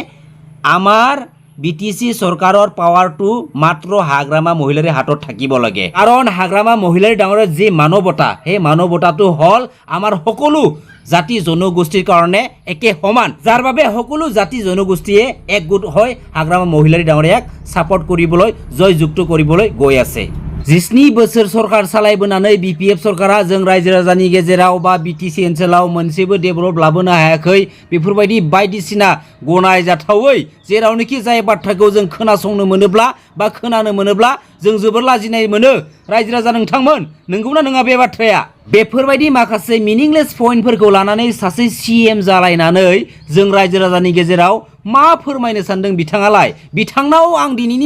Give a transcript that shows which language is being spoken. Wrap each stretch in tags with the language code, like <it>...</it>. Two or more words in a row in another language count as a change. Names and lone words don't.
<as>আমাৰ বিটিচি চৰকাৰৰ পাৱাৰটো মাত্ৰ হাগ্ৰামা মহিলাৰীৰ হাতত থাকিব লাগে কাৰণ হাগ্ৰামা মহিলাৰী ডাঙৰীয়াৰ যি মানৱতা সেই মানৱতাটো হ'ল আমাৰ সকলো জাতি জনগোষ্ঠীৰ কাৰণে একে সমান যাৰ বাবে সকলো জাতি জনগোষ্ঠীয়ে একগোট হৈ হাগ্ৰামা মহিলাৰী ডাঙৰীয়াক সাপোর্ট কৰিবলৈ জয়যুক্ত কৰিবলৈ গৈ আছে।</as> <brx>7 बोसोर सरकार सालायबोनानै बिपिएफ सरकारा जों रायजो राजानि गेजेराव बा बिटिसि ओनसोलाव मोनसेबो डेभेलप लाबोनो हायाखै बेफोरबायदि बायदिसिना गनायजाथावै जेरावनोखि जाय बाथ्राखौ जों खोनासंनो मोनोब्ला बा खोनानो मोनोब्ला जों जोबोर लाजिनाय मोनो रायजो राजा नोंथांमोन नंगौना नङा बे बाथ्राया बेफोरबायदि माखासे मिनिंलेस पइन्टफोरखौ लानानै सासे सीएम जालायनानै जों रायजो राजानि गेजेराव मा फोरमायनो सानदों बिथाङालाय बिथांनाव आं दिनैनि</brx>